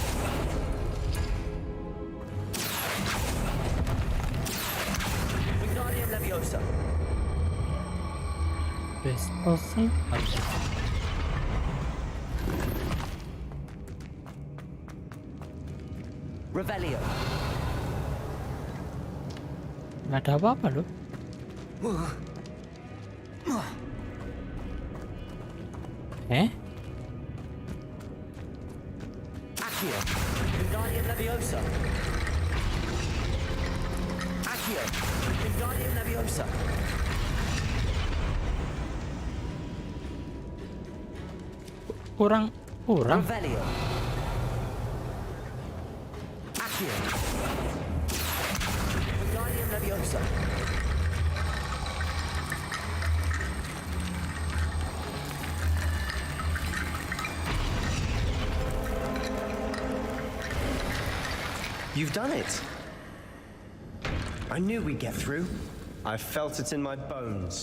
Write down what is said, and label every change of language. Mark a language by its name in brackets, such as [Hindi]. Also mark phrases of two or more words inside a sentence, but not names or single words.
[Indonesian] Wingardium Leviosa. Disposal. Revelio. Nggak ada apa-apa loh. Accio. Wingardium Leviosa. Accio. Wingardium Leviosa. Kurang. Revelio. Accio. Wingardium Leviosa. [English] You've done it. I knew we'd get through. I felt it in my bones.